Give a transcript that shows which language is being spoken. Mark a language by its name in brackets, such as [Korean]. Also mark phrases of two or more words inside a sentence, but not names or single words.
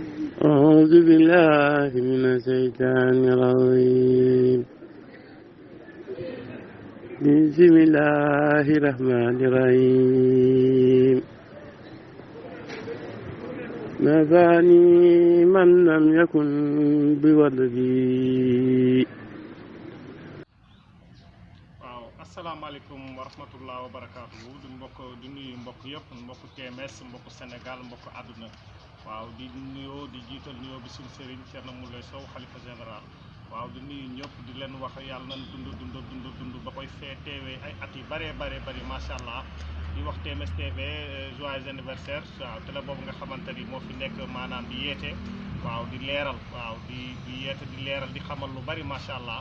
[Arabic] أعوذ بالله من الشيطان الرجيم بسم الله الرحمن الرحيم نفعني من لم يكن بولدي. [Wolof] waaw [Arabic] السلام عليكم ورحمة الله وبركاته [Wolof] di nuyu mbokk yëpp mbokk TMS mbokk Sénégal mbokk àdduna waaw di nuyoo di jiital nuyoo bi suñu sëriñ Thierno Moule Sow xalifa général waaw di nuyu ñëpp di leen wax yàlla nañ dund ba koy fee teewee ay at yu bëree bëri [Arabic] ما شاء الله [Wolof] di wax TMS TV [French] joyeux anniversaire [Wolof] waaw télé boobu nga xamante ni moo fi nekk maanaam di yeete waaw di leeral waaw di yeete di leeral di xamal lu bëri [Arabic] ما شاء الله.